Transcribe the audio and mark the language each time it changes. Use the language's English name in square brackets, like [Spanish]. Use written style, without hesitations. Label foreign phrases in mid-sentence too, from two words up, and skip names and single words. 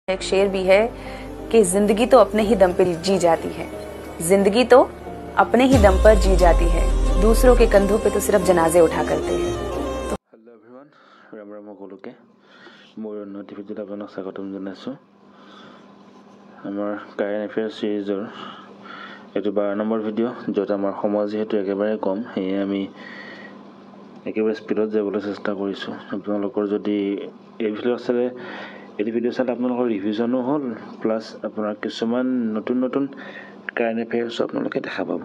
[Hindi] एक शेर भी है कि जिंदगी तो अपने ही दम पर जी जाती है, जिंदगी तो अपने ही दम पर जी जाती है, दूसरों के कंधों पे तो सिर्फ जनाजे उठा करते हैं। [English] hello everyone, [Hindi] राम राम [Assamese] সকলোকে মোৰ নটিফিকেশ্যন আপোনাক স্বাগতম জনাইছোঁ। আমাৰ [English] current affairs [Assamese] সিৰিজৰ এইটো 12 নম্বৰ ভিডিঅ', য'ত আমাৰ সময় যেহেতু একেবাৰে কম, সেয়ে আমি একেবাৰে স্পীডত যাবলৈ চেষ্টা কৰিছোঁ। আপোনালোকৰ যদি এই ভিডিঅ' চালে আপোনালোকৰ ৰিভিজনো হ'ল, প্লাছ আপোনাৰ কিছুমান নতুন [English] current affairs [Assamese] আপোনালোকে দেখা পাব।